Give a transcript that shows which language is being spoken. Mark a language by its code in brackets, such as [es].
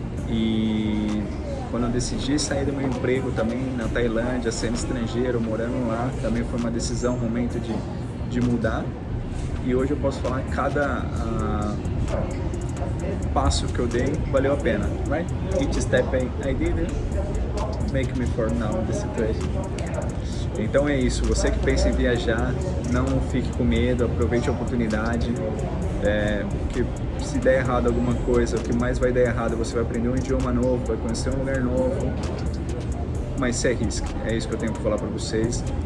[pt] E quando eu decidi sair do meu emprego também na Tailândia, sendo estrangeiro, morando lá, também foi uma decisão, um momento de mudar. E hoje eu posso falar que cada passo que eu dei valeu a pena, right? [en] Each step I did make me for now in this situation. [pt] Então é isso, você que pensa em viajar, não fique com medo, aproveite a oportunidade, porque se der errado alguma coisa, o que mais vai dar errado, você vai aprender um idioma novo, vai conhecer um lugar novo, mas se arrisque, é isso que eu tenho para falar para vocês.